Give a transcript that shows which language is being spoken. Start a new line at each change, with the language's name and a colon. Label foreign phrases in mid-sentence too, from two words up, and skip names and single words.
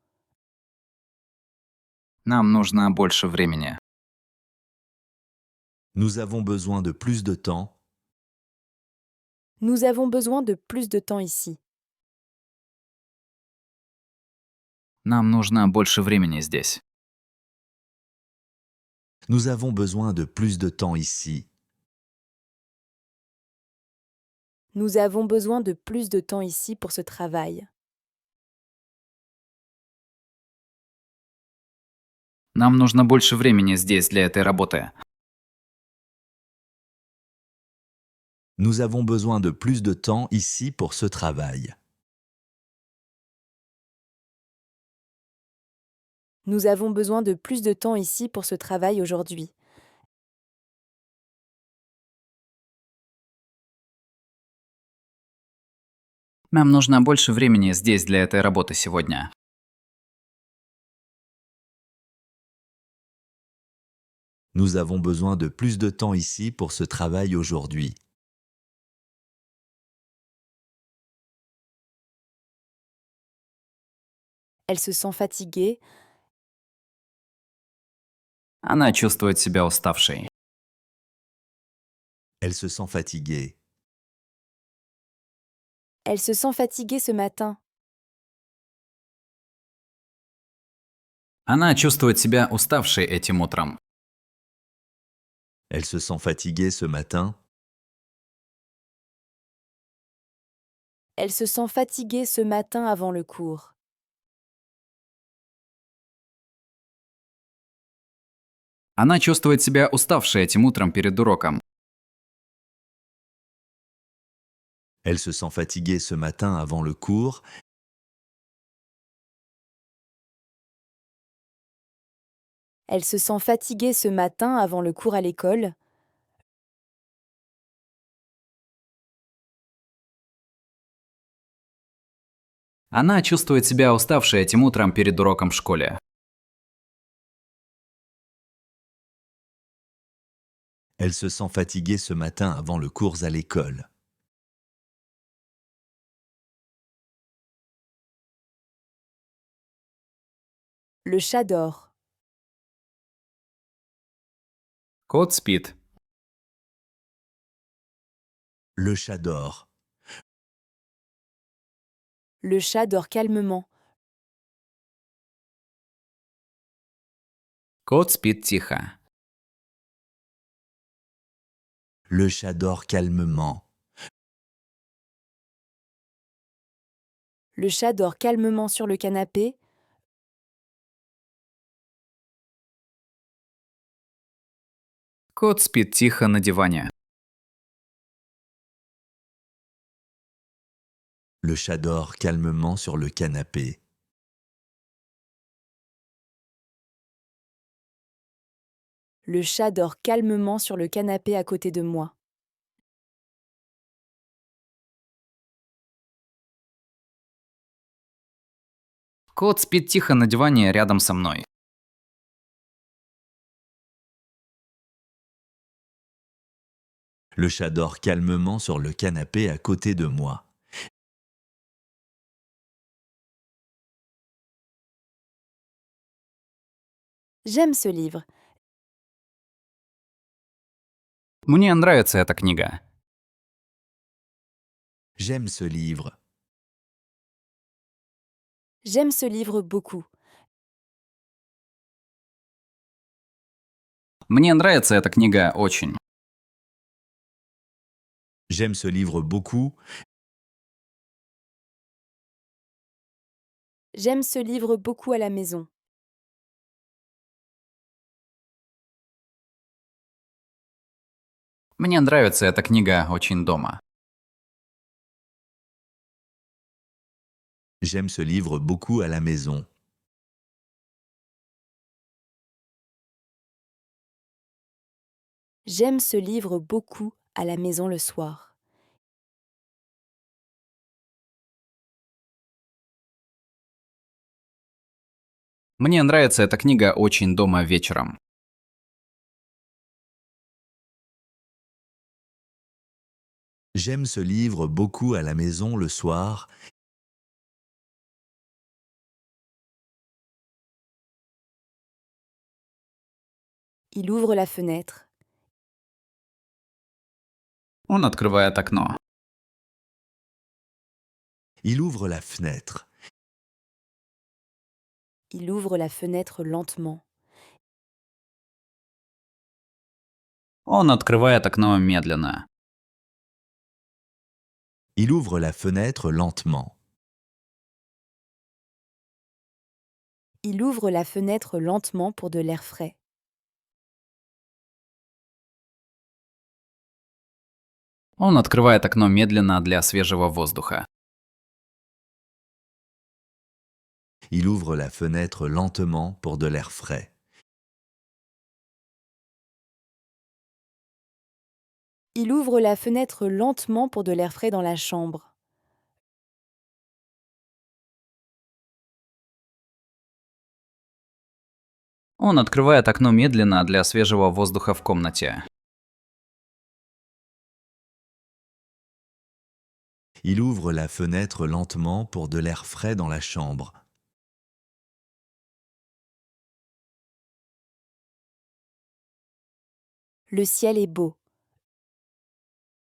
Russian: Нам нужно больше времени.
French: Nous avons besoin de plus de temps. Nous avons besoin de plus de temps ici.
Russian: Нам нужно больше времени здесь.
French: Nous avons besoin de plus de temps ici. Nous avons besoin de plus de temps ici pour ce travail.
Russian: Нам нужно больше времени здесь для этой работы.
French: Nous avons besoin de plus de temps ici pour ce travail. Nous avons besoin de plus de temps ici pour ce travail aujourd'hui.
Russian: Нам нужно больше времени здесь для этой работы сегодня.
French: Nous avons besoin de plus de temps ici pour ce travail aujourd'hui. Elle se sent fatiguée.
Russian: Она чувствует себя уставшей.
French: Elle se sent fatiguée. Elle se sent fatiguée ce matin.
Russian: Она чувствует себя уставшей этим утром.
French: Elle se sent fatiguée ce matin. Elle se sent fatiguée ce matin avant le cours.
Russian: Она чувствует себя уставшей этим утром перед уроком.
French: Elle se sent fatiguée ce matin avant le cours. Elle se sent fatiguée ce matin avant le cours à l'école.
Russian: Она чувствует себя уставшей этим утром перед уроком в школе.
French: Elle se sent fatiguée ce matin avant le cours à l'école. Le chat dort.
Russian: Кот спит.
French: Le chat dort. Le chat dort calmement.
Russian: Кот спит тихо.
French: Le chat dort calmement. Le chat dort calmement sur le canapé.
Russian: Кот спит тихо на диване.
French: Le chat dort calmement sur le canapé. Le chat dort calmement sur le canapé à côté de moi.
Russian: Кот спит тихо на диване рядом со мной.
French: Le chat dort calmement sur le canapé à côté de moi. J'aime ce livre.
Russian: Мне нравится эта книга.
French: J'aime ce livre. J'aime ce livre beaucoup.
Russian: Мне нравится эта книга очень.
French: J'aime ce livre beaucoup. J'aime ce livre beaucoup à la maison.
Russian: Мне нравится эта книга очень дома.
French: J'aime ce livre beaucoup à la maison. J'aime ce livre beaucoup à la maison le soir.
Russian: Мне нравится эта книга очень дома вечером.
French: J'aime ce livre beaucoup à la maison le soir. Il ouvre la fenêtre.
Russian: Он открывает окно.
French: Il ouvre la fenêtre. Il ouvre la fenêtre lentement.
Russian: Он открывает окно медленно.
French: Il ouvre la fenêtre lentement. Il ouvre la fenêtre lentement pour de l'air frais.
Russian: Он открывает окно медленно для свежего воздуха.
French: Il ouvre la fenêtre lentement pour de l'air frais. Il ouvre la fenêtre lentement pour de l'air frais dans la chambre.
Russian: Он открывает окно медленно для свежего воздуха в комнате.
French: Il ouvre la fenêtre lentement pour de l'air frais dans la chambre. Le ciel est beau.